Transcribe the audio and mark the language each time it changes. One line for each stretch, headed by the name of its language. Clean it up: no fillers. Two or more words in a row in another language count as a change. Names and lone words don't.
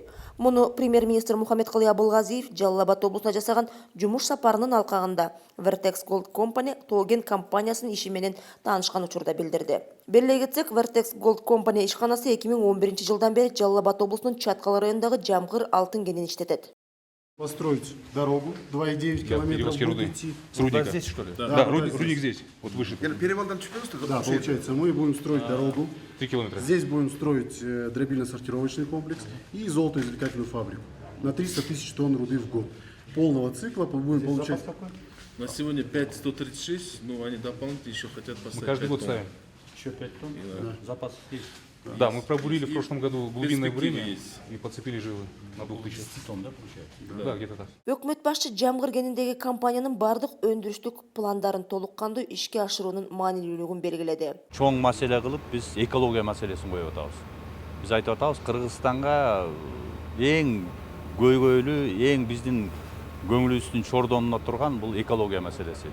Kyrgyz: Муну премьер-министр Мухаммедкалый Абылгазиев Жалал Абад облусуна жасаган жумуш сапарынын алкагында Vertex Gold Company Тоген компаниясынын иши менен таанышкан учурда билдирди. Белгилей кетсек, Vertex Gold Company ишканасы 2011 жылдан бери Жалал Абад облусунун Чаткал районундагы Жамгыр алтын кенин иштетет.
Russian: Построить дорогу 2,9 километров будет идти. С рудника. Здесь, что ли? Да, рудник здесь, вот выше. Перевалдан да, получается, мы будем строить дорогу. 3 километра. Здесь будем строить дробильно-сортировочный комплекс и золотоизвлекательную фабрику на 300 тысяч тонн руды в год. Полного цикла будем получать. На сегодня 5,136, но они дополнительно еще хотят поставить. Мы каждый год ставим. Еще 5 тонн? Да. Запас есть. Да, мы пробурили в прошлом году глубинное бурение и подцепили жилы на 2000 тонн, да, получается? Да, где-то так.
Kyrgyz: Өкмөт башчы Жамгыр кениндеги компаниянын бардык өндүрүштүк пландарын толук кандуу ишке ашыруунун маанилүүлүгүн белгиледи. Чоң маселе кылып биз экология маселесин коюп атабыз. Биз айтып атабыз, Кыргызстанга эң көйгөйлүү, эң биздин көңүлүбүздүн чордонуна турган бул экология маселеси.